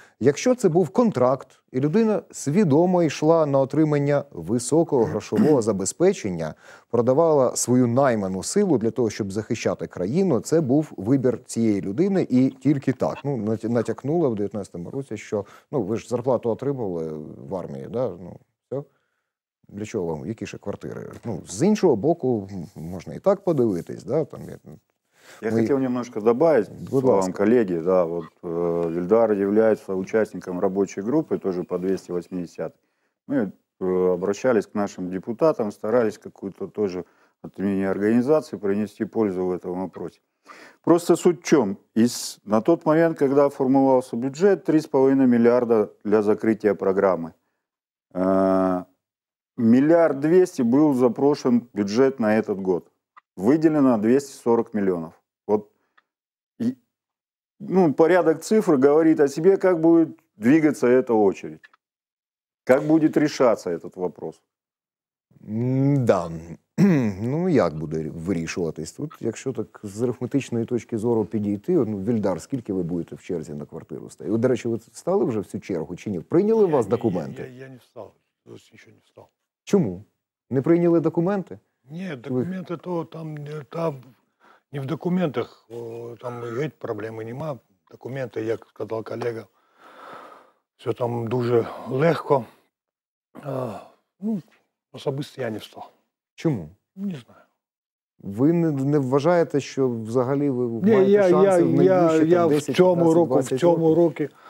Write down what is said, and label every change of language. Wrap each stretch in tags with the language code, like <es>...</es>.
<uk>Якщо це був контракт, і людина свідомо йшла на отримання високого грошового забезпечення, продавала свою найману силу для того, щоб захищати країну, це був вибір цієї людини і тільки так. Ну, натякнули в 19-му році, що ви ж зарплату отримували в армії, да? Ну, все. Для чого вам? Які ще квартири? Ну, з іншого боку, можна і так подивитись, да?</uk> <ru>Там, я хотел немножко добавить словам коллеги. Да, вот, Ильдар является участником рабочей группы, тоже по 280. Мы обращались к нашим депутатам, старались какую-то тоже от имени организации принести пользу в этом вопросе. Просто суть в чем? На тот момент, когда формировался бюджет, 3,5 миллиарда для закрытия программы. 1,2 миллиарда был запрошен бюджет на этот год. Выделено 240 миллионов. Вот, порядок цифр говорит о себе, как будет двигаться эта очередь. Как будет решаться этот вопрос. Да.</ru> <uk>Ну, як буде вирішуватись? Тут, якщо так з арифметичної точки зору підійти, Вільдар, скільки ви будете в черзі на квартиру стояти? До речі, ви стали вже в цю чергу чи ні? Прийняли у вас документи?</uk> <ru>Я не встал, еще не встал.</ru> <uk>Чому? Не прийняли документи?</uk> <ru>Нет, документы то там не в документах, там</ru> <uk>геть проблеми нема. Документи, як сказав колега, все там дуже легко. Особисто я не встав. Чому? Не знаю. Ви не вважаєте, що взагалі ви маєте шанси в найближчі 10, 15, 20</uk>